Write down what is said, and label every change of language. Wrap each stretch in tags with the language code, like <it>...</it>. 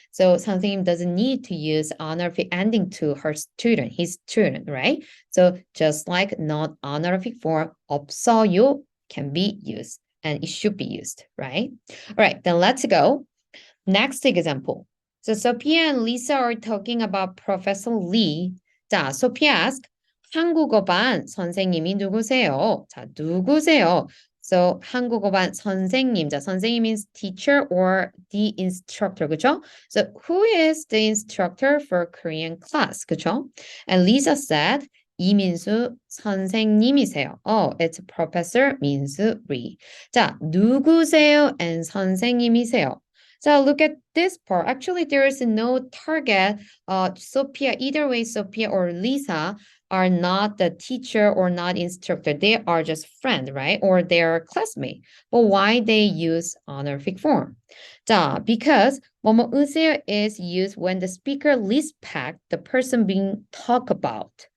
<en>So 선생님 doesn't need to use honorific ending to her student, his student, right? So just like non-honorific form, 없어요 can be used and it should be used, right? All right, then let's go. Next example. So Sophia and Lisa are talking about Professor Lee.</en> <ko>자, Sophia asked, 한국어반 선생님이 누구세요? 자, 누구세요? So 한국어반 선생님.</ko> <en>자, 선생님 means teacher or the instructor, 그죠? So who is the instructor for Korean class, 그죠?</en> <ko>And Lisa said, 이민수 선생님이세요.</ko> <en>It's Professor 민수리.</en> <ko>자, 누구세요 and 선생님이세요.</ko> <en>So look at this part. Actually, there is no target. Sophia, either way, Sophia or Lisa are not the teacher or not instructor. They are just friend, right? Or they are classmate. But why they use honorific form? 자, because 뭐뭐으세요 is used when the speaker respect the person being talked about.</en>